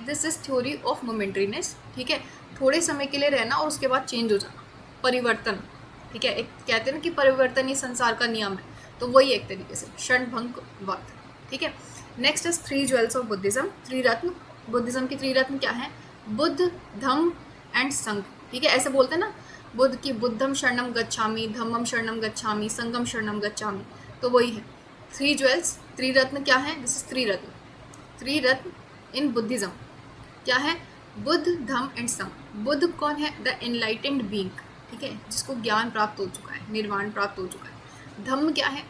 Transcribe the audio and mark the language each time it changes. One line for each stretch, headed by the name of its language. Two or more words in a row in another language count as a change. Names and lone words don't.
English: this is theory of momentariness,
Hindi: ठीक है। थोड़े समय के लिए रहना और उसके बाद चेंज हो जाना, परिवर्तन, ठीक है। एक कहते हैं ना कि परिवर्तन ही संसार का नियम है, तो वही एक तरीके से क्षणभंगवाद, ठीक है।
English: next is three jewels of Buddhism,
Hindi: त्रिरत्न। बुद्धिज्म की त्रिरत्न क्या है? बुद्ध, धम्म एंड संघ, ठीक है। ऐसे बोलते हैं ना बुद्ध की
Pali: बुद्धम शरणम गच्छामि, धम्मम शरणम गच्छामि, संघम शरणम गच्छामि,
Hindi: तो वही है
English: three jewels.
Hindi: त्रिरत्न क्या है?
English: this is
Hindi: त्रिरत्न। त्रिरत्न
English: in Buddhism
Hindi: क्या है? बुद्ध, धम्म एंड संघ। बुद्ध कौन है?
English: the enlightened being,
Hindi: ठीक है, जिसको ज्ञान प्राप्त हो चुका है, निर्वाण प्राप्त हो चुका है। धम्म क्या है?